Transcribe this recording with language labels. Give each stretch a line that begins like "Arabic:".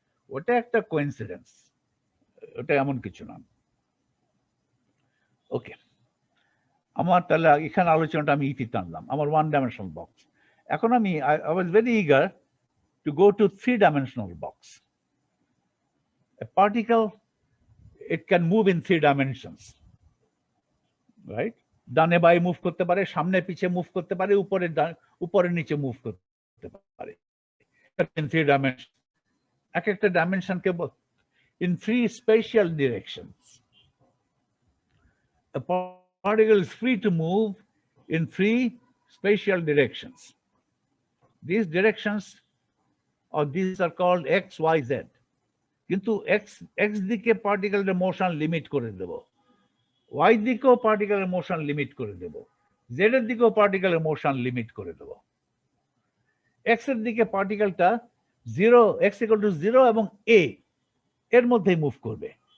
Bangla: ওটা একটা কোইন্সিডেন্স, ওটা এমন কিছু না। ওকে, আমার তাহলে এখানে আলোচনাটা আমি ইতি টানলাম, আমার 1 ডাইমেনশনাল বক্স। এখন আমি
English: I was very eager to go to 3 dimensional box. A particle, it can move in 3 dimensions, right?
Bangla: ডানে বায়ে মুভ করতে পারে, সামনে পিছে মুভ করতে পারে, উপরে নিচে মুভ করতে পারে,
English: in 3 dimensions।
Bangla: এক একটা ডাইমেনশনকে
English: in 3 spatial directions. A particle is free to move in 3 spatial directions. These directions, or these are called x, y, z.
Bangla: কিন্তু x দিকে পার্টিকেলের মোশন লিমিট করে দেব, y দিকেও পার্টিকেলের মোশন লিমিট করে দেব, z এর দিকেও পার্টিকেলের মোশন লিমিট করে দেব। x এর দিকে পার্টিকেলটা 0, x = 0 এবং a এর মধ্যেই মুভ করবে।